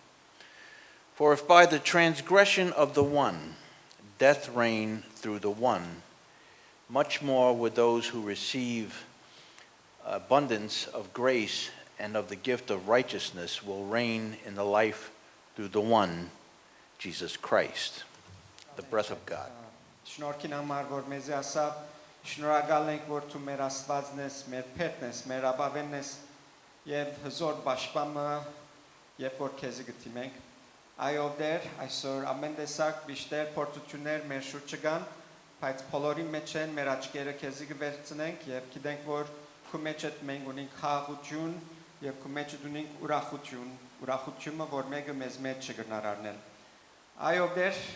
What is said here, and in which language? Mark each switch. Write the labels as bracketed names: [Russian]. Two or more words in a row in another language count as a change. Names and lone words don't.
[English] For if by the transgression of the one, death reigned through the one, much more with those who receive abundance of grace and of the gift of righteousness will reign in the life through the one, Jesus Christ, the breath of God. [Armenian] Շնորհքին համար որ մեզի ասավ շնորհակալ ենք որ դու մեր Աստվածն ես, մեր փեթն ես, մեր ապավենն ես եւ հզոր պաշտպանը երբ որ քեզի գտիմենք այո դեր այսօր ամեն տեսակ բիշտեր փորձություններ մեր շուրջը կան բայց բոլորի մեջ են մեր աչքերը քեզի կվերցնենք եւ գիտենք որ քո մեջ է մենք ունենք խաղաղություն եւ քո մեջ ունենք ուրախությունը որ մեկը մեզ մեջ չգնար առնել այո դեր